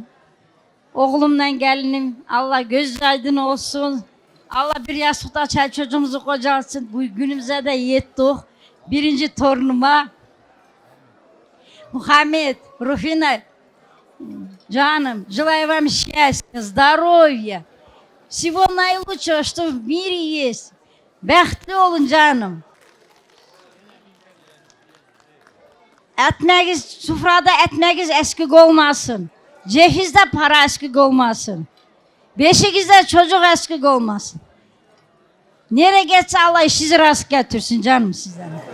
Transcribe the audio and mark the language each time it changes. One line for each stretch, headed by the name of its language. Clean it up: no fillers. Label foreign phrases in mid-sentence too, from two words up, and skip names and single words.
Turkish: Oğlumla gelinim Allah göz aydın olsun. Allah bir yastıkta çay çocuğumuzu kocalsın. Bu günümüze de yettik. Birinci torunuma Muhammed, Rufina, canım,
Russian: желаю вам счастья, здоровья. Всего наилучшего, что в мире есть.
Turkish: Bəxtli olun canım. Etmeğiz, sufrada etmeğiz eskik olmasın. Cehizde para eskik olmasın. Beşiğizde çocuk eskik olmasın. Nereye geçse Allah işinizi rast getirsin canım sizden.